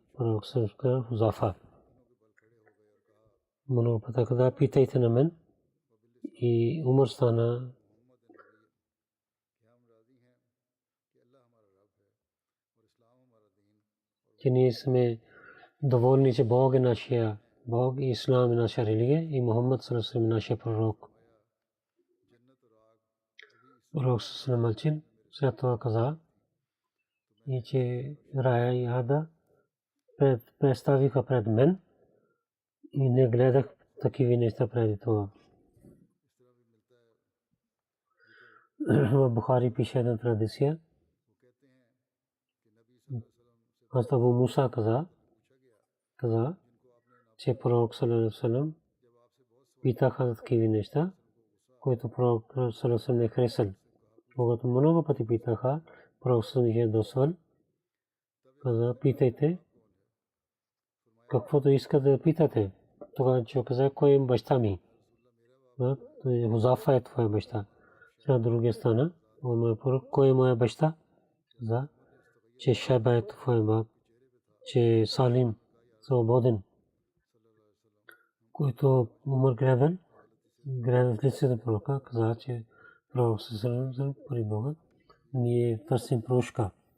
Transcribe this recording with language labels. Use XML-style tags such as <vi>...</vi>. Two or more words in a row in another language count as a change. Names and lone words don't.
<bg>Пророк Салам каза, Хузафа. Много пъти каза, питайте на мен. И Умар стана, че ние сме доволни, че Бог е нашия Бог и Ислам е наша религия и Мухаммад</bg> <ar>صلى الله عليه وسلم</ar> <bg>е нашия пророк. Пророк</bg> <ar>صلى الله عليه وسلم</ar> <bg>след това каза, и че рая и ада представиха пред мен и не гледах такива неща преди това. В Бухари пише една традиция. Абу Муса каза, че пророк</bg> <ar>صلى الله عليه وسلم</ar> <bg>питаха такива неща, които пророк</bg> <ar>صلى الله عليه وسلم</ar> <bg>не харесал. Когато много пъти питаха, пророк</bg> <ar>صلى الله عليه وسلم</ar> <bg>досвал. Каза, питайте, каквото искате да питате. Тогава човек каза, кой е баща ми? Хузафа е твоя баща. Сега другия стана, кой е моя баща? Каза, че Шайба е твоя баб, че Салим свободен, който Умар гледал в лицето на пророка, каза, че пророк саллаллаху при Бога, ние търсим прошка.</bg>